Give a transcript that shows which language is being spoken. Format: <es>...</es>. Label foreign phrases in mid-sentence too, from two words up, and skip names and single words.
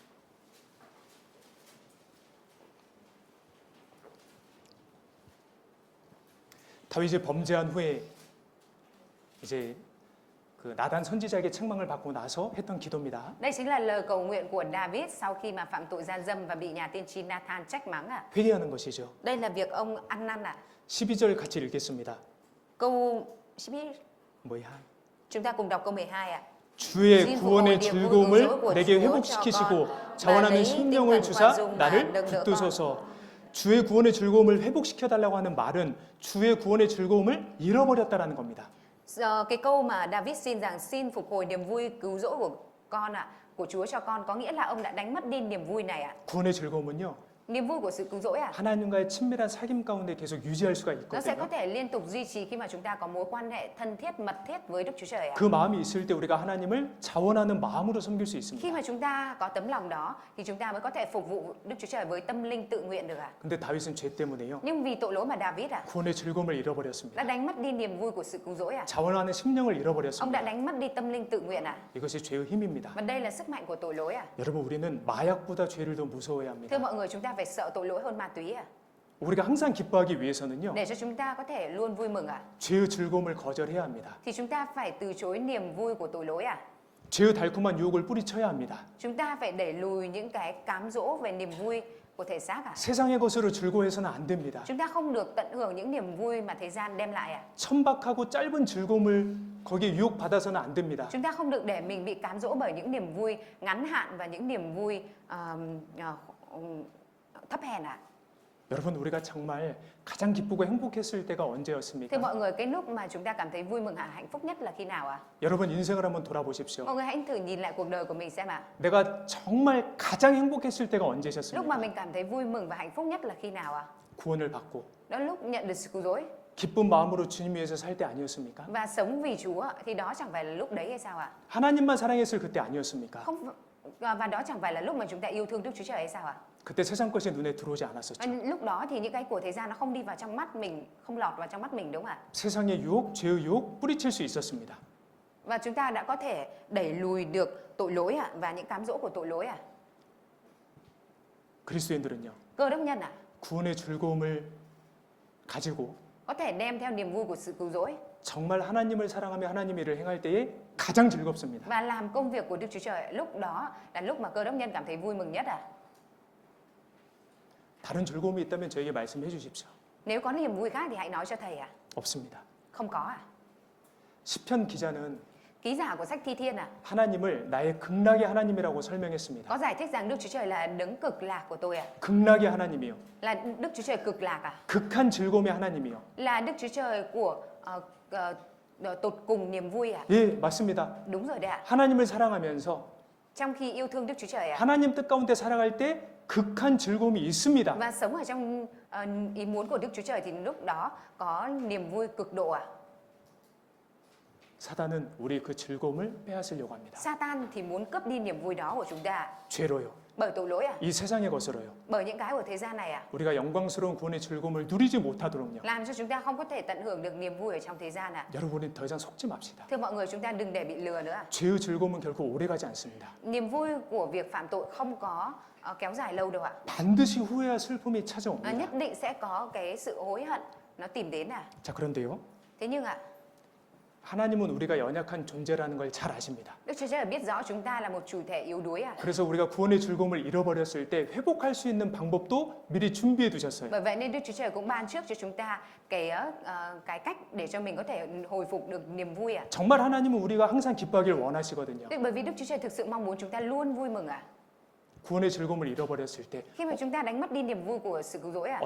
<ko>다윗이 범죄한 후에 이제 그 나단 선지자에게 책망을 받고 나서 했던 기도입니다.</ko> <vi>Đây chính là lời cầu nguyện của David sau khi mà phạm tội gian dâm và bị nhà tiên tri Nathan trách mắng ạ.</vi> <ko>회개하는 것이죠.</ko> <vi>Đây là việc ông ăn năn ạ.</vi> <ko>12절 같이 읽겠습니다.</ko> <vi>Câu 12. 12. Chúng ta cùng đọc câu 12 ạ.</vi> <ko>주의 구원의 즐거움을 내게 회복시키시고 자원하는 심령을 주사 나를 붙드소서. 주의 구원의 즐거움을 회복시켜 달라고 하는 말은 주의 구원의 즐거움을 잃어버렸다라는 겁니다.</ko> <vi>Cái câu mà David xin rằng xin phục hồi niềm vui cứu rỗi của con ạ, của Chúa cho con, có nghĩa là ông đã đánh mất đi niềm vui này ạ.</vi> <ko>구원의 즐거움은요.</ko> <vi>Niềm vui của sự cứu rỗi à?</vi> <ko>하나님과의 친밀한 사귐 가운데 계속 유지할 수가</ko> <vi>Nó sẽ có</vi> <ko>있거든요.</ko> <vi>thể liên tục duy trì khi mà chúng ta có mối quan hệ thân thiết, mật thiết với Đức Chúa Trời ạ.</vi> <ko>그 마음이 있을 때 우리가 하나님을 자원하는 마음으로 섬길 수</ko> <vi>Khi</vi> <ko>있습니다.</ko> <vi>mà chúng ta có tấm lòng đó thì chúng ta mới có thể phục vụ Đức Chúa Trời với tâm linh tự nguyện được ạ.</vi> <ko>근데 다윗은 죄 때문에요.</ko> <vi>Nhưng vì tội lỗi mà David</vi> <ko>구원의 즐거움을</ko> <vi>đã</vi> <ko>잃어버렸습니다.</ko> <vi>đánh mất đi niềm vui của sự cứu rỗi ạ.</vi> <ko>자원하는 심령을</ko> <vi>Ông đã</vi> <ko>잃어버렸습니다.</ko> <vi>đánh mất đi tâm linh tự nguyện ạ.</vi> <ko>이것이 죄의 힘입니다.</ko> <vi>Và đây là sức mạnh của tội lỗi ạ.</vi> <ko>여러분 우리는 마약보다 죄를 더 무서워해야</ko> <vi>Thưa</vi> <ko>합니다.</ko> <vi>mọi người, chúng ta phải sợ tội lỗi hơn ma túy ạ.</vi> <ko>우리가 항상 기뻐하기 위해서는요.</ko> <vi>Để cho chúng ta có thể luôn vui mừng ạ,</vi> <ko>죄의 즐거움을 거절해야 합니다.</ko> <vi>thì chúng ta phải từ chối niềm vui của tội lỗi ạ.</vi> <ko>죄의 달콤한 유혹을 뿌리쳐야 합니다.</ko> <vi>Chúng ta phải đẩy lùi những cái cám dỗ về niềm vui của thể xác ạ.</vi> <ko>세상의 것으로 즐거워해서는 안 됩니다.</ko> <vi>Chúng ta không được tận hưởng những niềm vui mà thế gian đem lại ạ.</vi> <ko>천박하고 짧은 즐거움을 거기에 유혹받아서는 안 됩니다.</ko> <vi>Chúng ta không được để mình bị cám dỗ bởi những niềm vui ngắn hạn và những niềm vui thấp hèn ạ.</vi> <ko>여러분 우리가 정말 가장 기쁘고 행복했을 때가</ko> <vi>Thưa</vi> <ko>언제였습니까?</ko> <vi>mọi người, cái lúc mà chúng ta cảm thấy vui mừng hạnh phúc nhất là khi nào ạ?</vi> <ko>여러분 인생을 한번 돌아보십시오.</ko> <vi>Mọi người hãy thử nhìn lại cuộc đời của mình xem ạ.</vi> <ko>내가 정말 가장 행복했을 때가</ko> <vi>Lúc mà</vi> <ko>언제셨습니까?</ko> <vi>mình cảm thấy vui mừng và hạnh phúc nhất là khi nào ạ?</vi> <ko>구원을 받고</ko> <vi>Đó là lúc nhận được sự cứu rỗi</vi> <ko>기쁜 마음으로 주님 위해서 살 때 아니었습니까?</ko> <vi>và sống vì Chúa, thì đó chẳng phải là lúc đấy hay sao ạ?</vi> <ko>하나님만 사랑했을 그때 아니었습니까?</ko> <vi>Không, và đó chẳng phải là lúc mà chúng ta yêu thương Đức Chúa Trời hay sao ạ?</vi> <ko>그때 세상 것이 눈에 들어오지 않았었죠.</ko> <vi>Lúc đó thì những cái của thế gian nó không đi vào trong mắt mình, không lọt vào trong mắt mình, đúng không ạ?</vi> <ko>세상의 유혹, 죄의 유혹 뿌리칠 수 있었습니다.</ko> <vi>Và chúng ta đã có thể đẩy lùi được tội lỗi ạ, và những cám dỗ của tội lỗi ạ.</vi> <ko>그리스도인들은요.</ko> <vi>Cơ đốc nhân ạ,</vi> <ko>구원의 즐거움을 가지고</ko> <vi>có thể đem theo niềm vui của sự cứu rỗi</vi> <ko>정말 하나님을 사랑하며 하나님의 일을 행할 때에 가장 즐겁습니다.</ko> <vi>và làm công việc của Đức Chúa Trời. Lúc đó là lúc mà cơ đốc nhân cảm thấy vui mừng nhất ạ.</vi> <ko>다른 즐거움이 있다면 저에게 말씀해 주십시오.</ko> <vi>Nếu có niềm vui khác thì hãy nói cho thầy ạ.</vi> <ko>없습니다.</ko> <vi>Không có ạ.</vi> <ko>시편 기자는</ko> <vi>Ký giả của sách Thi Thiên ạ,</vi> <ko>하나님을 나의 극락의 하나님이라고 설명했습니다.</ko> <vi>có giải thích rằng Đức Chúa Trời là đấng cực lạc của tôi ạ.</vi> <ko>극락의 하나님이요.</ko> <vi>Là Đức Chúa Trời cực lạc à?</vi> <ko>극한 즐거움의 하나님이요.</ko> <vi>Là Đức Chúa Trời của tột cùng niềm vui à?</vi> <ko>예, 맞습니다.</ko> <vi>Đúng rồi đấy ạ.</vi> <ko>하나님을 사랑하면서</ko> <vi>Trong khi yêu thương Đức Chúa Trời ạ,</vi> <ko>하나님 뜻 가운데 살아갈 때 극한 즐거움이 있습니다.</ko> <vi>và sống ở trong ý muốn của Đức Chúa Trời thì lúc đó có niềm vui cực độ ạ.</vi> <ko>사단은 우리 그 즐거움을 빼앗으려고 합니다.</ko> <vi>Satan thì muốn cướp đi niềm vui đó của chúng ta</vi> <ko>죄로요.</ko> <vi>bởi tội lỗi à?</vi> <ko>이 세상의 것으로요.</ko> <vi>Bởi những cái của thế gian này à?</vi> <ko>우리가 영광스러운 구원의 즐거움을 누리지 못하도록요.</ko> <vi>Làm cho chúng ta không có thể tận hưởng được niềm vui ở trong thế gian à?</vi> <ko>여러분이 더 이상 속지 맙시다.</ko> <vi>Thưa mọi người, chúng ta đừng để bị lừa nữa ạ.</vi> <ko>죄의 즐거움은 결코 오래가지 않습니다.</ko> <vi>Niềm vui của việc phạm tội không có kéo dài lâu đâu ạ.</vi> <ko>반드시 후회와 슬픔이 찾아옵니다.</ko> <vi>Nhất định sẽ có cái sự hối hận nó tìm đến à.</vi> <ko>자, 그런데요.</ko> <vi>Thế nhưng ạ,</vi> <ko>하나님은 우리가 연약한 존재라는 걸 잘 아십니다.</ko> <vi>Đức Chúa Trời biết rõ chúng ta là một chủ thể yếu đuối à.</vi> <ko>그래서 우리가 구원의 즐거움을 잃어버렸을 때 회복할 수 있는 방법도 미리 준비해 두셨어요.</ko> <vi>Bởi vậy nên Đức Chúa Trời cũng ban trước cho chúng ta cái cách để cho mình có thể hồi phục được niềm vui à.</vi> <ko>정말 하나님은 우리가 항상 기뻐하길 원하시거든요.</ko> <vi>Bởi vì Đức Chúa Trời thực sự mong muốn chúng ta luôn vui mừng à.</vi> <ko>구원의 즐거움을 잃어버렸을 때</ko> <vi>Khi mà chúng ta đánh mất đi niềm vui của sự cứu rỗi à,</vi>